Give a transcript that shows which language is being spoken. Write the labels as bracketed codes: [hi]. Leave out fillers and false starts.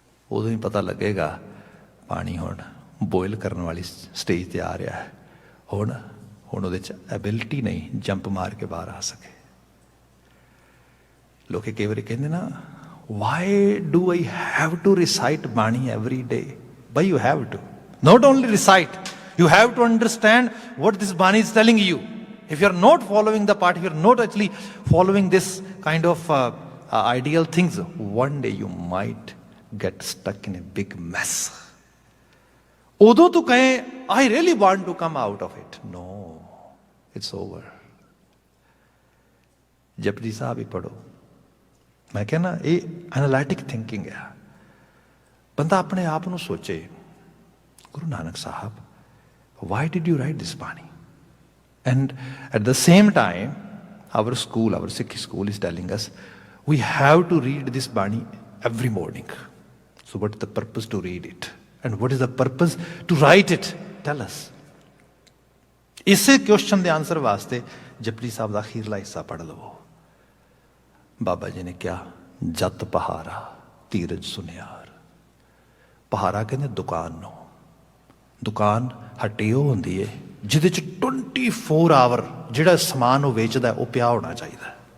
[pa] ਉਦੋਂ ਹੀ ਪਤਾ ਲੱਗੇਗਾ ਪਾਣੀ ਹੁਣ ਬੋਇਲ ਕਰਨ ਵਾਲੀ ਸਟੇਜ 'ਤੇ ਆ ਰਿਹਾ ਹੈ। ਹੁਣ ਉਹਦੇ 'ਚ ਐਬਿਲਿਟੀ ਨਹੀਂ ਜੰਪ ਮਾਰ ਕੇ ਬਾਹਰ ਆ ਸਕੇ। ਲੋਕ ਕਈ ਵਾਰੀ ਕਹਿੰਦੇ ਨਾ, [en] Why do I have to recite Bani every day? ਬਈ you have to, not only recite, you have to understand what this Bani is telling you. If you are not following the part, if you are not actually following this kind of ideal things, one day you might get stuck in a big mess. Although [pa] to kahe, [en] I really want to come out of it. No, it's over. [pa] Japji Sahib ਹੀ ਪੜੋ। ਮੈਂ ਕਹਿੰਦਾ ਇਹ analytic thinking ਹੈ। ਬੰਦਾ ਆਪਣੇ ਆਪ ਨੂੰ ਸੋਚੇ, [en] Guru Nanak Sahib, why did you write this Bani? And at the same time, our school, our Sikh school is telling us, we have to read this Bani every morning. So what is the purpose to read it? And what is the purpose to write it? Tell us. [pa] ਇਸੇ question ਦੇ answer ਵਾਸਤੇ ਜਪਜੀ ਸਾਹਿਬ ਦਾ ਅਖੀਰਲਾ ਹਿੱਸਾ ਪੜ੍ਹ ਲਵੋ। ਬਾਬਾ ਜੀ ਨੇ ਕਿਹਾ, ਜਤ ਪਹਾਰਾ ਧੀਰਜ ਸੁਨਿਆਰ। ਪਹਾਰਾ ਕਹਿੰਦੇ ਦੁਕਾਨ ਨੂੰ। ਦੁਕਾਨ ਹੱਟੀ ਉਹ ਹੁੰਦੀ ਹੈ ਜਿਹਦੇ 'ਚ 24 ਆਵਰ ਜਿਹੜਾ ਸਮਾਨ ਉਹ ਵੇਚਦਾ ਉਹ ਪਿਆ ਹੋਣਾ ਚਾਹੀਦਾ।